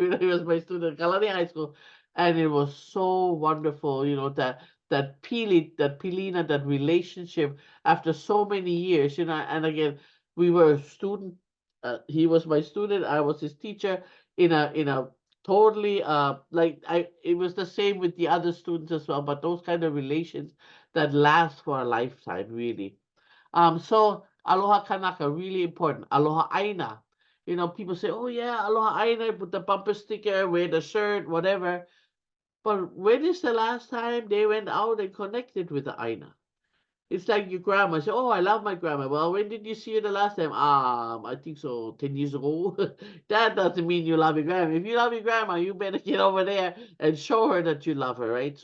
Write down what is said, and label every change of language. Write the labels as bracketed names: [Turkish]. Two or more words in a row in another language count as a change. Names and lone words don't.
[English] He was my student at Kalani High School, and it was so wonderful, that pilina, that relationship after so many years, and again, we were a student. He was my student, I was his teacher, in a totally, it was the same with the other students as well, but those kind of relations that last for a lifetime, really. So [Hawaiian] aloha kanaka, [English] really important. [Hawaiian] Aloha aina. [English] People say, oh yeah, [Hawaiian] aloha aina, [English] put the bumper sticker, wear the shirt, whatever. But when is the last time they went out and connected with the aina? It's like your grandma. Say, "Oh, I love my grandma." Well, when did you see her the last time? I think so, 10 years ago. That doesn't mean you love your grandma. If you love your grandma, you better get over there and show her that you love her, right?